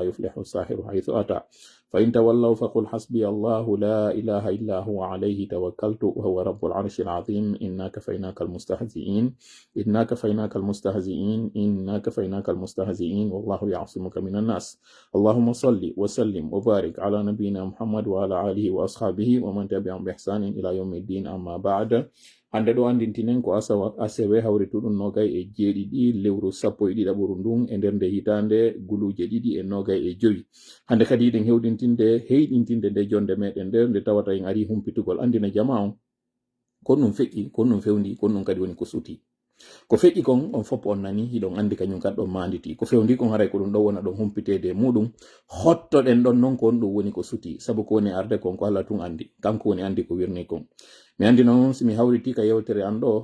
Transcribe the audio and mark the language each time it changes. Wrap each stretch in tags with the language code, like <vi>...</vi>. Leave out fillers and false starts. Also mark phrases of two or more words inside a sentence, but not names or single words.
<ar>يفلح الساحر حيث أتى فإن تولوا فقل حسبي الله لا إله إلا هو عليه توكلت وهو رب العرش العظيم إنا كفيناك المستهزئين إنا كفيناك المستهزئين إنا كفيناك المستهزئين والله يعصمك من الناس اللهم صل وسلم وبارك على نبينا محمد وعلى آله وأصحابه ومن تبعهم بإحسان إلى يوم الدين أما بعد</ar> <ff>hande ɗo andintinen ko asewe hawrituɗum nogay e jeeɗiɗi lewru 11 ndun e nder nde hitande guluje 2025 hande kadi yiɗen heyɗintinde nde jonde meɗen nder nde tawata en ari humpitugol andina jama on kon ɗum feƴƴi kon ɗum fewndi kon ɗum kadi woni ko suti ko feƴƴi kon on fop on nani hiɗon andi kañum kadi ɗon manditi ko fewndi kon haray ko ɗum ɗo wona ɗon humpitede muɗum hottoɗen ɗon non kon ɗum woni ko suti sabu ko woni arde kon ko Allah tun andi kanko woni andi ko wirni kon mi andi noon si mi hawriti ka yewtere an ɗo</ff>